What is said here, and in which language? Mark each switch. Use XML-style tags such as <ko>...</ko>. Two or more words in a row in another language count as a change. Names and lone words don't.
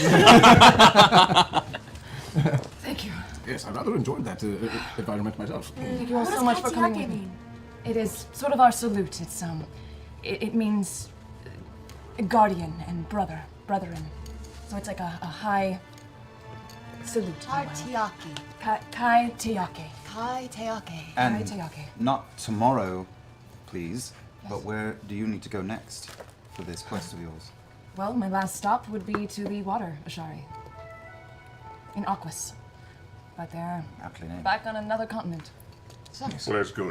<en>Thank you. Yes, I rather enjoyed that environment myself. Thank you all so much for coming with me. It is sort of our salute. It's it means guardian and brethren. So it's like a high salute. Kai Tiake. Kai Tiake. Kai Tiake. And Kai Tiake. not tomorrow, please, but where do you need to go next for this quest of yours? Well, my last stop would be to the water, Ashari. In Aquas. But they're back on another continent. So. Well, that's good.</en>